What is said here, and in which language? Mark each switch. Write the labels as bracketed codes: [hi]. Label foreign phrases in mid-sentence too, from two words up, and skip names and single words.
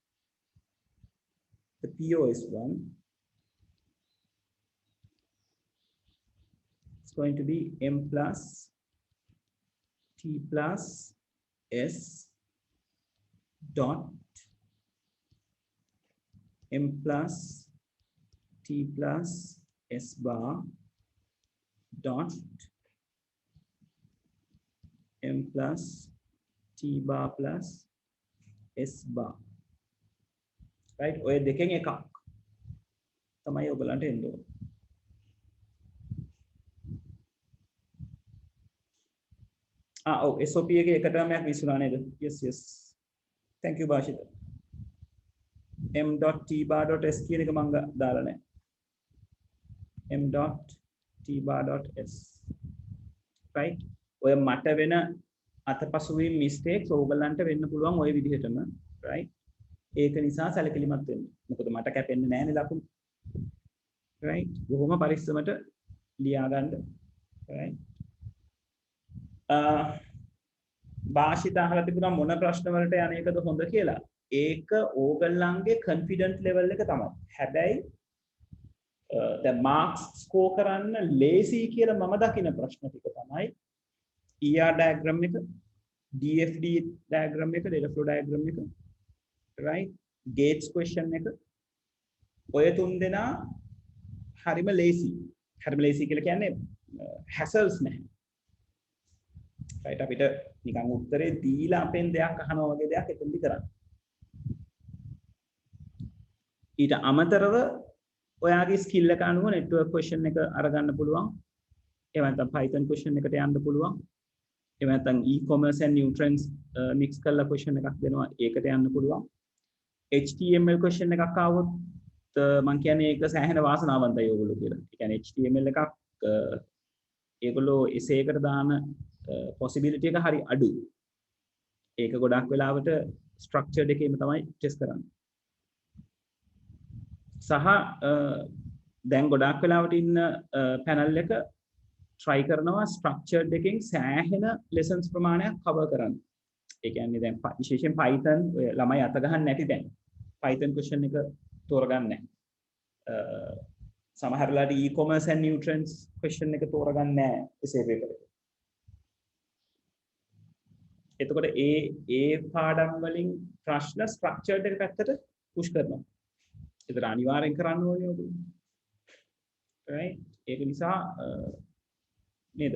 [en] The POS one, it's going to be M plus T plus S dot M plus T plus S bar dot M plus T bar plus S bar. Right? [si] ඔය දෙකෙන් එකක් තමයි ඔයගලන්ට එන්න ඕනේ. SOP එකේ එක ටර්මයක් විසුණා නේද? [en] Yes. Thank you Bashita. M dot T bar dot S [si] කියන එක මම දාලා නැහැ. [en] M dot T bar dot S. [si] Right? ඔය මට වෙන අතපසුවීම් mistakes ඕගලන්ට වෙන්න පුළුවන් ඔය විදිහටම. Right? ඒක නිසා සැලකිලිමත් වෙන්න. මොකද මට කැපෙන්නේ නැහැනේ ලකුණු. Right? බොහොම පරිස්සමට ලියා ගන්න. [en] Right? [si] භාෂිත අහලා තිබුණා මොන ප්‍රශ්න වලට යන්නේකද හොඳ කියලා. ඒක ඕගොල්ලන්ගේ [en] confidence level [si] එක තමයි. හැබැයි [en] the marks score [si] කරන්න lazy කියලා මම දකින ප්‍රශ්න ටික තමයි [en] ER diagram [si] එක, [en] DFD diagram [si] එක, [en] data flow diagram [si] එක, [en] right? Gates question [si] එක. ඔය තුන් දෙනා හරිම lazy. හරිම lazy කියලා කියන්නේ hassles නැහැ. [en] right? [si] අපිට නිකන් උත්තරේ දීලා අපෙන් දෙයක් අහනවා වගේ දෙයක් එතනදි කරන්න. ඊට අමතරව ඔයාගේ skill එක අනුව [en] network question [si] එක අරගන්න පුළුවන්. එහෙම නැත්නම් [en] Python question [si] එකට යන්න පුළුවන්. එහෙම නැත්නම් [en] e-commerce and nutrients [si] mix කරලා question එකක් දෙනවා. ඒකට යන්න පුළුවන්. [en] HTML question [si] එකක් ආවොත් මම කියන්නේ ඒක සෑහෙන වාසනාවන්තයි ඔයගොල්ලෝ කියලා. ඒ කියන්නේ HTML එකක් ඒගොල්ලෝ essay එකට දාන possibility එක හරි අඩුයි. ඒක ගොඩක් වෙලාවට structured එකේම තමයි test කරන්නේ. සහ දැන් ගොඩක් වෙලාවට ඉන්න panel එක try කරනවා structured එකෙන් සෑහෙන lessons ප්‍රමාණයක් cover කරන්න. ඒ කියන්නේ දැන් විශේෂයෙන් Python ඔය ළමයි අත ගහන්න නැති දැන් [en] Python question [si] එක තෝරගන්න නැහැ. සමහර වෙලාවට [en] e-commerce and nutrients question [si] එක තෝරගන්න නැහැ [en] essay paper [si] එකේ. එතකොට ඒ පාඩම් වලින් ප්‍රශ්න structured එක පැත්තට push කරනවා. ඒතර අනිවාර්යෙන් කරන්න ඕනේ ඔයගොල්ලෝ. right? ඒක නිසා නේද?